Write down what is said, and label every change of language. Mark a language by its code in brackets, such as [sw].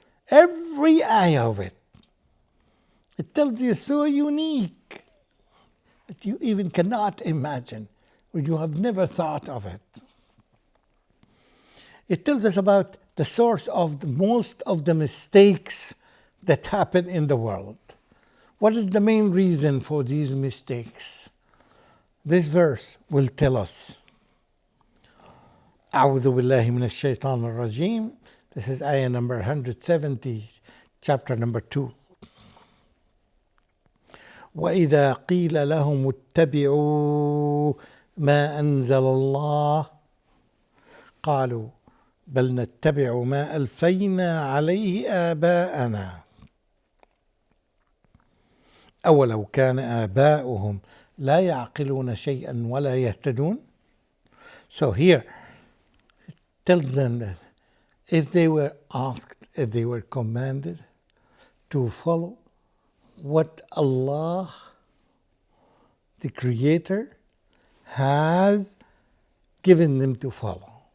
[en] Every ayah of it. It tells you so unique that you even cannot imagine, or you have never thought of it. It tells us about the source of most of the mistakes that happen in the world. What is the main reason for these mistakes? This verse will tell us. [ar] أعوذ بالله من الشيطان الرجيم. [en] This is ayah number 170, chapter number 2. [ar] وإذا قيل لهم اتبعوا ما أنزل الله قالوا بل نتبع ما ألفينا عليه آباءنا أولو كان آباؤهم لا يعقلون شيئا ولا يهتدون. [en] So here it tells them that if they were asked, if they were commanded to follow what Allah, the Creator, has given them to follow,